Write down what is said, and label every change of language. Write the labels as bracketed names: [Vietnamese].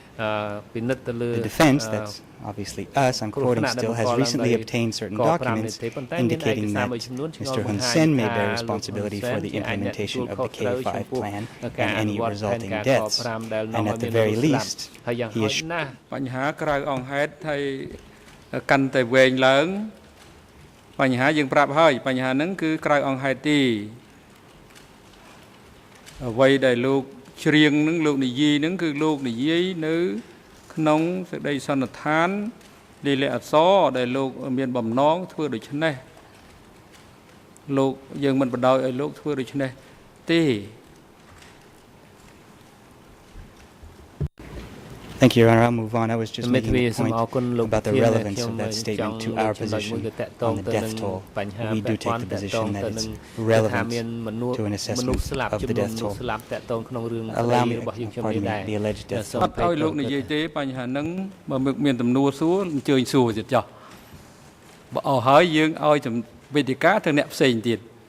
[English] The defense, that's obviously us, I'm quoting still, has recently obtained certain documents indicating that Mr. Hun Sen may bear responsibility for the implementation of the K5 plan and any resulting deaths. And at the very least, he is... [Khmer] បញ្ហាក្រៅអង្គហេតុហើយកាន់តែវែងឡើងបញ្ហាយើងប្រាប់ហើយបញ្ហាហ្នឹងគឺក្រៅអង្គហេតុទេអ្វីដែលលោកច្រៀងហ្នឹងលោកនិយាយហ្នឹងគឺលោកនិយាយនៅក្នុងសេចក្តីសន្និដ្ឋានលេខអក្សរដែលលោកមានបំណងធ្វើដូច្នេះលោកយើងមិនបដ ாய் ឲ្យលោកធ្វើដូច្នេះទេ [English] Thank you, Your Honor. I'll move on. I was just making a point about the relevance of that statement to our position on the death toll. We do take the position that it's relevant to an assessment of the death toll. Allow me, pardon me, the alleged death toll. [Khmer] អត់ឲ្យលោកនិយាយទេបញ្ហាហ្នឹងបើមានទំនួលសួរអញ្ជើញសួរទៀតចុះបើអស់ហើយយើងឲ្យវេទិកាទៅអ្នកផ្សេងទៀត